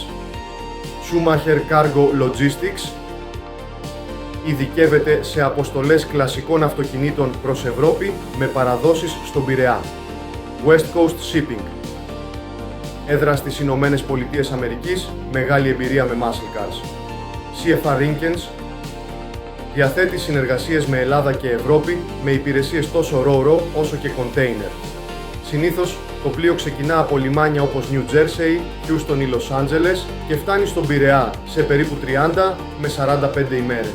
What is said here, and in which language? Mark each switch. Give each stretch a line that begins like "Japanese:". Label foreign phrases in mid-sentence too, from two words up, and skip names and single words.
Greek: Schumacher Cargo Logistics ειδικεύεται σε αποστολές κλασικών αυτοκινήτων προς Ευρώπη με παραδόσεις στον Πειραιά. West Coast Shipping. Έδρα στις Ηνωμένες Πολιτείες Αμερικής, μεγάλη εμπειρία με
English: muscle cars.
Greek: CFR Rinkens διαθέτει συνεργασίες με Ελλάδα και Ευρώπη με υπηρεσίες τόσο RoRo όσο και container. Συνήθως το πλοίο ξεκινά από λιμάνια όπως New Jersey, Houston ή Los Angeles και φτάνει στον Πειραιά σε περίπου 30 με 45 ημέρες.